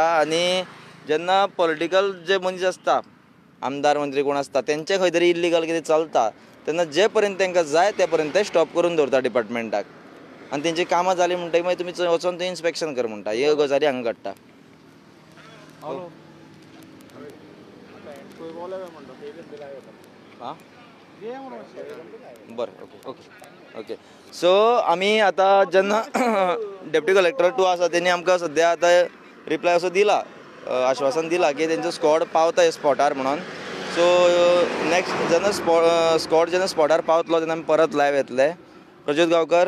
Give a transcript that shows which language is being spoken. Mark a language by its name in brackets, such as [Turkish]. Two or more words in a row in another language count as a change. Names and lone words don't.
[Konkani] आनी जेन्ना पॉलिटिकल जे मनीस आसता आमदार मंत्री कोण आसता तेंचे खंय तरी इल्लिगल कितें चलता तेन्ना जे पर्यंत तांकां जाय ते पर्यंत ते स्टॉप करून दवरता डिपार्टमेंटाक. आनी तेंची कामां जालीं म्हणटकीर मागीर तुमी थंय वचोन थंय इन्स्पेक्शन कर म्हणटा. ह्यो गजाली हांगा घडटा. [Marathi] हॅलो तो बोला म्हणतो तेजन दिलाय होता. हां [Konkani] घे म्हणून [English] बरें okay okay okay. [Konkani] सो आमी आतां जेन्ना [English] deputy collector [Konkani] 2 आसा तेणी आमकां सद्या आतां रिप्लाय असो दिला आश्वासन दिला की तेंचो स्क्वॉड पावता स्पॉटार म्हणून. [English] so next [Konkani] जेन्ना स्क्वॉड जेन्ना स्पॉटार पावतलो तेन्ना आमी परत लायव्ह येतले.